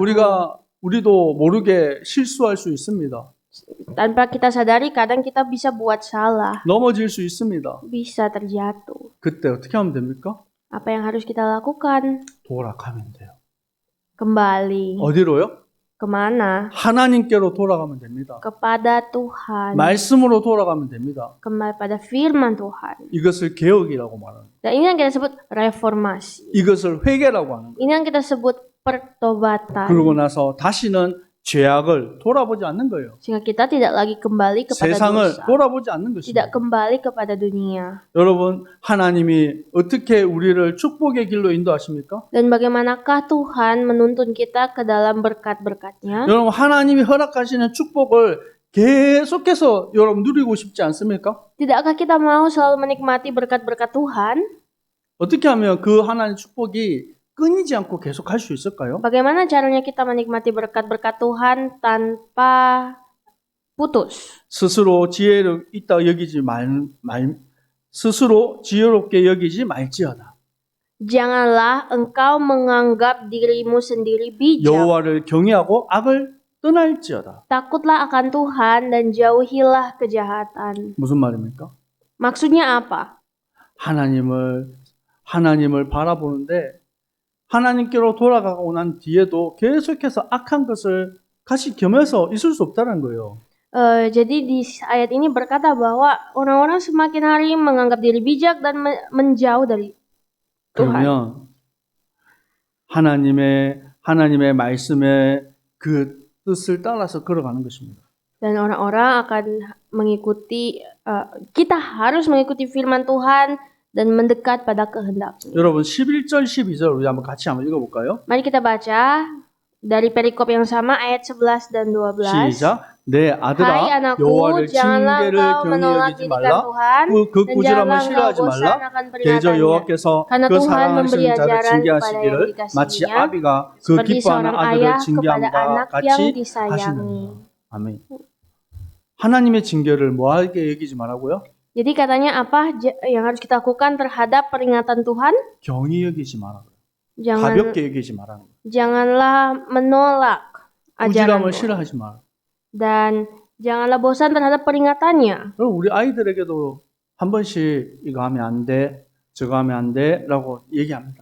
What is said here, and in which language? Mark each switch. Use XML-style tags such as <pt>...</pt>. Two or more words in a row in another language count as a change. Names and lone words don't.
<id>murtad.</id> <ko>우리도 모르게 실수할 수 있습니다.</ko> <id>Tanpa kita sadari, kadang kita bisa buat salah,</id> <ko>넘어질 수 있습니다.</ko> <id>bisa terjatuh.</id> <ko>그때 어떻게 하면 됩니까?</ko> <id>Apa yang harus kita lakukan?</id> <ko>돌아가면 돼요.</ko> <id>Kembali.</id> <ko>어디로요?</ko> <id>Kemana?</id> <ko>하나님께로 돌아가면 됩니다.</ko> <id>Kepada Tuhan.</id> <ko>말씀으로 돌아가면 됩니다.</ko> <id>Kembali pada firman Tuhan.</id> <ko>이것을 개혁이라고 말합니다.</ko> <id>Dan ini yang kita sebut reformasi.</id> <ko>이것을 회개라고 하는 거예요.</ko> <id>Ini yang kita sebut pertobatan.</id> <ko>그러고 나서 다시는 죄악을 돌아보지 않는 거예요.</ko> <id>Sehingga kita tidak lagi kembali kepada</id> <ko>세상을</ko> <id>dosa.</id> <ko>돌아보지 않는 것입니다.</ko> <id>Tidak kembali kepada dunia.</id> <ko>여러분, 하나님이 어떻게 우리를 축복의 길로 인도하십니까?</ko> <id>Dan bagaimanakah Tuhan menuntun kita ke dalam berkat-berkat-Nya?</id> <ko>여러분, 하나님이 허락하시는 축복을 계속해서 여러분 누리고 싶지 않습니까?</ko> <id>Tidakkah kita mau selalu menikmati berkat-berkat Tuhan?</id> <ko>어떻게 하면 그 하나님의 축복이 끊이지 않고 계속 할 수 있을까요?</ko> <id>Bagaimana caranya kita menikmati berkat-berkat Tuhan tanpa putus?</id> <ko>스스로 지혜롭게 있다 여기지 스스로 지혜롭게 여기지 말지어다.</ko> <id>Janganlah engkau menganggap dirimu sendiri bijak.</id> <ko>여호와를 경외하고 악을 떠날지어다.</ko> <id>Takutlah akan Tuhan dan jauhilah kejahatan.</id> <ko>무슨 말입니까?</ko> <id>Maksudnya apa?</id> <ko>하나님을 바라보는데 하나님께로 돌아가고 난 뒤에도 계속해서 악한 것을 같이 겸해서 있을 수 없다는 거예요.</ko> <id>Jadi di ayat ini berkata bahwa orang-orang semakin hari menganggap diri bijak dan menjauh dari Tuhan.</id> <ko>그러면 하나님의 말씀에 그 뜻을 따라서 걸어가는 것입니다.</ko> <id>Dan orang-orang akan mengikuti, kita harus mengikuti firman Tuhan dan mendekat pada kehendak-Nya.</id> <ko>여러분 11절 12절 우리 같이 한번 읽어볼까요?</ko> <id>Mari kita baca dari perikop yang sama ayat 11 dan 12.</id> <ko>시작. 내</ko> <id>Hai</id> <ko>아들아</ko> <id>anakku,</id> <ko>여호와를</ko> <id>janganlah</id> <ko>징계를</ko> <id>engkau</id> <ko>경히</ko> <id>menolak</id> <ko>여기지</ko> <id>didikan</id> <ko>말라.</ko> <id>Tuhan</id> <ko>그</ko> <id>dan</id> <ko>꾸지람을</ko> <id>janganlah</id> <ko>싫어하지</ko> <id>engkau bosan</id> <ko>말라.</ko> <id>akan</id> <ko>대저</ko> <id>peringatannya.</id> <ko>여호와께서</ko> <id>Karena</id> <ko>그</ko> <id>Tuhan</id> <ko>사랑하시는</ko> <id>memberi</id> <ko>자를</ko> <id>ajaran kepada yang</id> <ko>징계하시기를 마치</ko> <id>dikasihinya</id> <ko>아비가 그</ko> <id>seperti</id> <ko>기뻐하는</ko> <id>seorang</id> <ko>아들을</ko> <id>ayah kepada</id> <ko>징계함과</ko> <id>anak yang</id> <ko>같이</ko> <id>disayangi.</id> <ko>하시느니라. 아멘. 하나님의 징계를 뭐하게 여기지 말라고요?</ko> <id>Jadi katanya apa yang harus kita lakukan terhadap peringatan Tuhan?</id> <ko>경히 여기지 말라고요.</ko> <id>Jangan,</id> <ko>가볍게 여기지 말라는 거예요.</ko> <id>janganlah menolak ajaran</id> <ko>꾸지람을 싫어하지 마라.</ko> <id>dan janganlah bosan terhadap peringatannya.</id> <ko>그럼 우리 아이들에게도 한 번씩 이거 하면 안 돼, 저거 하면 안 돼라고 얘기합니다.</ko>